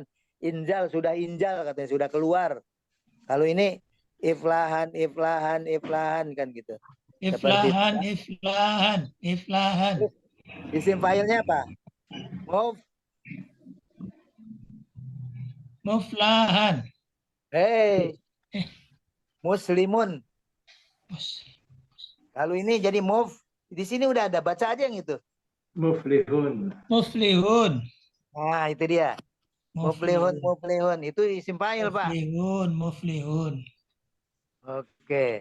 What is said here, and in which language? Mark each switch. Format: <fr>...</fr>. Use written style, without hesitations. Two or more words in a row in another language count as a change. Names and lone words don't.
<id>Injal, sudah injal katanya, sudah keluar. Kalau ini</id> <ar>iflahan, iflahan, iflahan</ar> <id>kan gitu.</id> <ar>Iflahan, iflahan, iflahan.</ar> <id>Isim fa'ilnya apa?</id> <ar>Muflahan. Muslimun.</ar> <id>Kalau ini jadi di sini udah ada, baca aja yang itu.</id> <ar>Muflihun. Muflihun.</ar> <id>Nah, itu dia.</id> <ar>Muflihun, muflihun.</ar> <id>Itu</id> <ar>isim fa'il,</ar> <id>Pak.</id> <ar>Muflihun, muflihun.</ar> <id>Oke.</id>